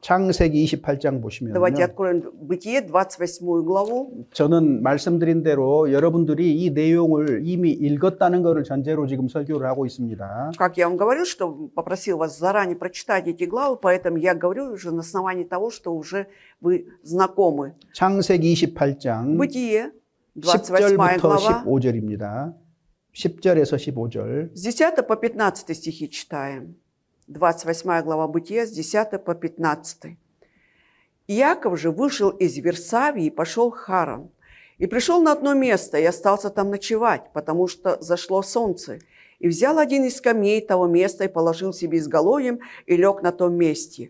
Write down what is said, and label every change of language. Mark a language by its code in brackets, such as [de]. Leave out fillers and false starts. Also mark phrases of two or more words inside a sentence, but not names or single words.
[ko] 창세기 28장 보시면요. [ru] Давайте откроем Бытие, 28 главу. [ko] 저는 말씀드린 대로 여러분들이 이 내용을 이미 읽었다는 것을 전제로 지금 설교를 하고 있습니다. [ru] Как я вам говорил, что попросил вас заранее прочитать эти главы, поэтому я говорю уже на основании того, что уже вы знакомы. [ko] 창세기 28장 [ru] Бытие, 28 [ko] 10절부터 [ru] глава, [ko] 15절입니다. 10절에서 15절. [ru] с 10 по 15 стихи читаем. 28 глава Бытия, с 10 по 15. Иаков же вышел из Версавии и пошел в Харан. И пришел на одно место и остался там ночевать, потому что зашло солнце. И взял один из камней того места и положил себе изголовьем и лег на том месте.